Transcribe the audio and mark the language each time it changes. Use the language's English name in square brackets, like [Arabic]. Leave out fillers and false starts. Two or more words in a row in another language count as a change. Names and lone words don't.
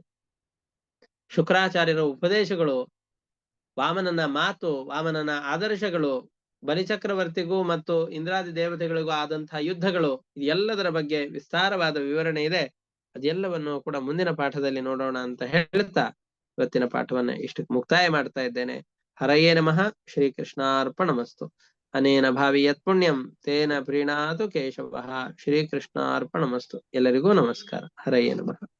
[Kannada] ಶುಕ್ರಾಚಾರ್ಯರ ಉಪದೇಶಗಳು, ವಾಮನನ ಮಾತು, ವಾಮನನ ಆದರ್ಶಗಳು, ಬಲಿಚಕ್ರವರ್ತಿಗೂ ಮತ್ತು ಇಂದ್ರಾದಿ ದೇವತೆಗಳಿಗೂ ಆದಂತಹ ಯುದ್ಧಗಳು, ಎಲ್ಲದರ ಬಗ್ಗೆ ವಿಸ್ತಾರವಾದ ವಿವರಣೆ ಇದೆ. ಅದೆಲ್ಲವನ್ನು ಕೂಡ ಮುಂದಿನ ಪಾಠದಲ್ಲಿ ನೋಡೋಣ ಅಂತ ಹೇಳ್ತಾ ಇವತ್ತಿನ ಪಾಠವನ್ನ ಇಷ್ಟಕ್ಕೆ ಮುಕ್ತಾಯ ಮಾಡ್ತಾ ಇದ್ದೇನೆ. [Sanskrit] ಹರಯೇ ನಮಃ. ಶ್ರೀಕೃಷ್ಣಾರ್ಪಣಮಸ್ತು. ಅನೇನ ಭಾವಿ ಯತ್ ಪುಣ್ಯಂ ತೇನ ಪ್ರೀಣಾತು ಕೇಶವಃ. ಶ್ರೀಕೃಷ್ಣಾರ್ಪಣಮಸ್ತು. [Kannada] ಎಲ್ಲರಿಗೂ ನಮಸ್ಕಾರ. [Sanskrit] ಹರಯೇ ನಮಃ.